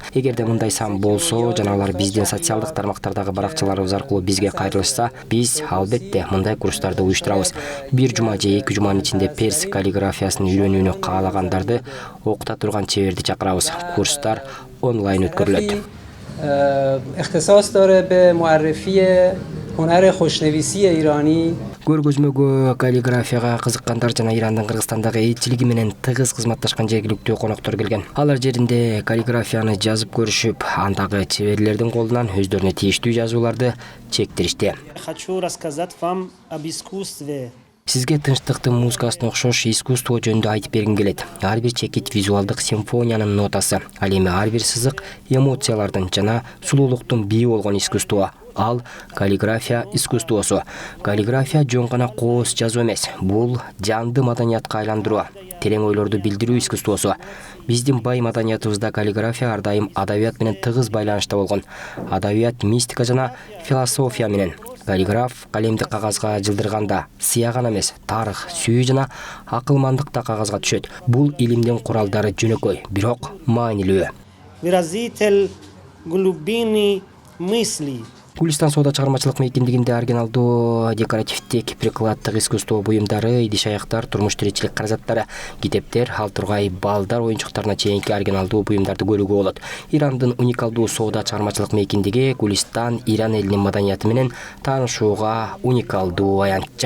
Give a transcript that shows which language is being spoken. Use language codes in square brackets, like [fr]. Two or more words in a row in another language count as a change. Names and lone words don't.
[ky] Эгерде мындай сан болсо жана алар биздин социалдык тармактардагы баракчаларыбыз аркылуу бизге кайрылышса, биз албетте мындай курстарды уюштурабыз. Бир жума же 2 жуманын ичинде перс каллиграфиясын үйрөнүүнү каалагандарды окута турган чеберди чакырабыз. Курстар онлайн өткөрүлөт. [fa] اختصاص داره به معرفی هنر خوشنویسی ایرانی. [ky] Көргөзмөгө каллиграфияга кызыккандар жана Ирандын Кыргызстандагы элчилиги менен тыгыз кызматташкан жергиликтүү коноктор келген. Алар жеринде каллиграфияны жазып көрүшүп, андагы чеберлердин колунан өздөрүнө тийиштүү жазууларды чектиришти. [ru] Хочу рассказать вам об искусстве. [ky] Сизге тынчтыктын музыкасына окшош искусство жөнүндө айтып бергим келет. Ар бир чекит визуалдык симфониянын нотасы. Ал эми ар бир сызык эмоциялардын жана сулуулуктун бии болгон искусство. Ал каллиграфия искусствосу. Каллиграфия жөн гана кооз жазуу эмес. Бул жанды маданиятка айландыруу, терең ойлорду билдирүү искусствосу. Биздин бай маданиятыбызда каллиграфия ар дайым адабият менен тыгыз байланышта болгон. Адабият мистика жана философия менен. Каллиграф калемди кагазга жылдырганда сыя гана эмес, тарых, сүйүү жана акылмандык да кагазга түшөт. Бул илимдин куралдары жөнөкөй, бирок маанилүү. [ru] Выразитель глубины мысли. [ky] Гулистан соода чыгармачылык мейкиндигинде оригиналдуу декоративдик, прикладдык искусство буюмдары, идиш-аяктар, турмуш тиричилик каражаттары, китептер, ал тургай балдар оюнчуктарына чейинки оригиналдуу буюмдарды көрүүгө болот. Ирандын уникалдуу соода чыгармачылык мейкиндиги Гулистан Иран элинин маданияты менен таанышууга уникалдуу аянтча.